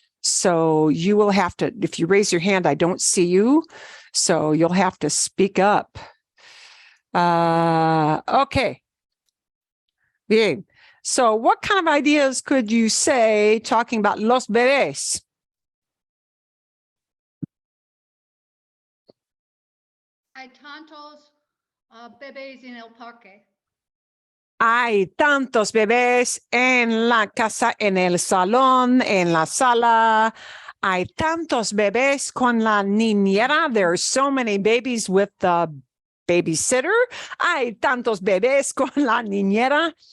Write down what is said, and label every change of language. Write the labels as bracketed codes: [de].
[en] So you will have to, if you raise your hand, I don't see you. So you'll have to speak up. Okay. Bien. So what kind of ideas could you say talking about los bebés? [es] Hay tantos bebés en el parque. Hay tantos bebés en la casa, en el salón, en la sala. Hay tantos bebés con la niñera. [en] There are so many babies with the babysitter. [es] Hay tantos bebés con la niñera.